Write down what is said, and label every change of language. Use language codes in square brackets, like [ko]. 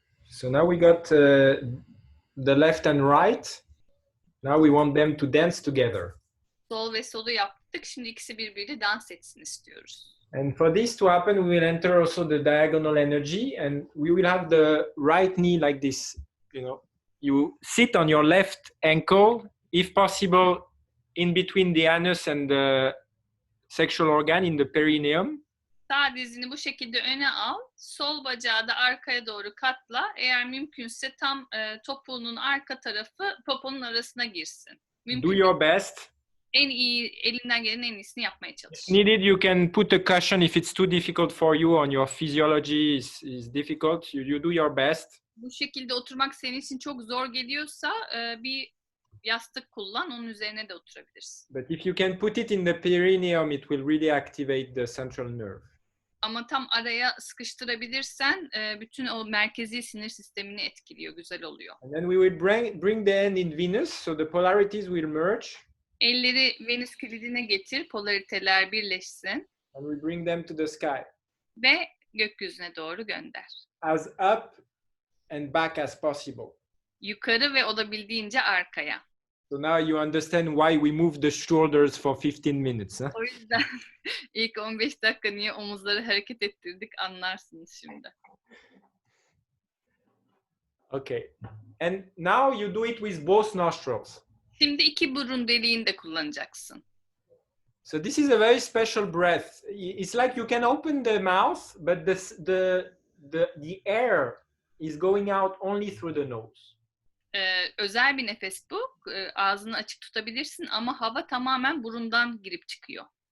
[en] So now we got the left and right. Now we want them to dance together. [tr] Sol ve solu yaptık. Şimdi ikisi birbiriyle dans etsin istiyoruz. [en] And for this to happen, we will enter also the diagonal energy, and we will have the right knee like this. You know, you sit on your left ankle, if possible, in between the anus and the sexual organ in the perineum. [tr] Sağ dizini bu şekilde öne al. Sol bacağı da arkaya doğru katla. Eğer mümkünse tam topuğunun arka tarafı poponun arasına girsin. [en] Do your best. [tr] En iyi, elinden gelen en iyisini yapmaya çalış. [en] If needed, you can put a cushion if it's too difficult for you on your physiology is difficult. You do your best. [tr] Bu şekilde oturmak senin için çok zor geliyorsa bir yastık kullan, onun üzerine de oturabilirsin. [en] But if you can put it in the perineum, it will really activate the central nerve. [tr] Ama tam araya sıkıştırabilirsen bütün o merkezi sinir sistemini etkiliyor, güzel oluyor. [en] And then we will bring the hand in Venus, so the polarities will merge. [tr] Elleri Venüs kilidine getir, polariteler birleşsin. [en] And we bring them to the sky. [tr] Ve gökyüzüne doğru gönder. [en] As up and back as possible. [tr] Yukarı ve olabildiğince arkaya. [en] So now you understand why we move the shoulders for 15 minutes. Huh? [tr] O yüzden ilk 15 dakika niye omuzları hareket ettirdik anlarsınız şimdi. [en] Okay. And now you do it with both nostrils. [tr] Şimdi iki burun deliğini de kullanacaksın. [en] So this is a very special breath. It's like you can open the mouth, but the air is going out only through the nose. [tr] Özel bir nefes bu. Ağzını açık tutabilirsin ama hava tamamen burundan girip çıkıyor.